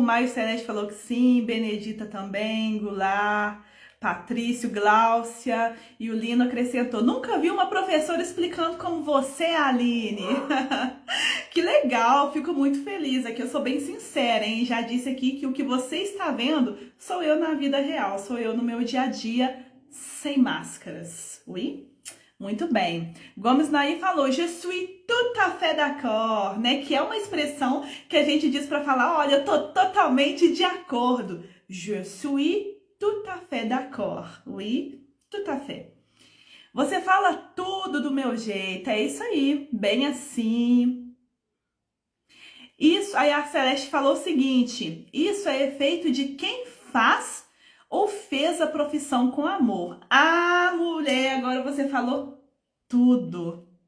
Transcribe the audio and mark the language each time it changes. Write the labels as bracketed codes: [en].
[pt] Maio Celeste falou que sim, Benedita também, Goulart, Patrício, Gláucia, e o Lino acrescentou: nunca vi uma professora explicando como você, Aline. Que legal, fico muito feliz. Aqui eu sou bem sincera, hein? Já disse aqui que o que você está vendo sou eu na vida real, sou eu no meu dia a dia, sem máscaras. [fr] Oui? [pt] Muito bem. [fr] Gomes Nair [pt] falou: [fr] je suis tout à fait d'accord, né? [pt] Que é uma expressão que a gente diz para falar: olha, eu tô totalmente de acordo. [fr] Je suis tout à fait d'accord. Oui, tout à fait. [pt] Você fala tudo do meu jeito, é isso aí, bem assim. Isso, aí a Celeste falou o seguinte: isso é efeito de quem faz ou fez a profissão com amor. Ah, mulher, agora você falou tudo.